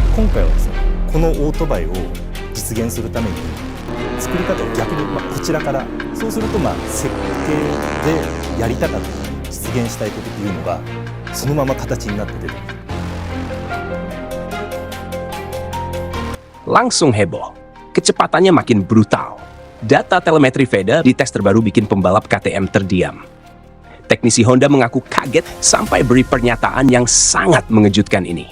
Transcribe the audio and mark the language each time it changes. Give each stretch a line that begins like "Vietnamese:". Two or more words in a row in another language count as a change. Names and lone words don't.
Japanese: 今回はですね、このオートバイを実現するために作り方を逆にこちらから、そうすると設計でやりたかった実現したいことというのがそのまま形になって出てくる。
Indonesian: Langsung heboh. Kecepatannya makin brutal. Data telemetri VEDA di tes terbaru bikin pembalap KTM terdiam. Teknisi Honda mengaku kaget sampai beri pernyataan yang sangat mengejutkan ini.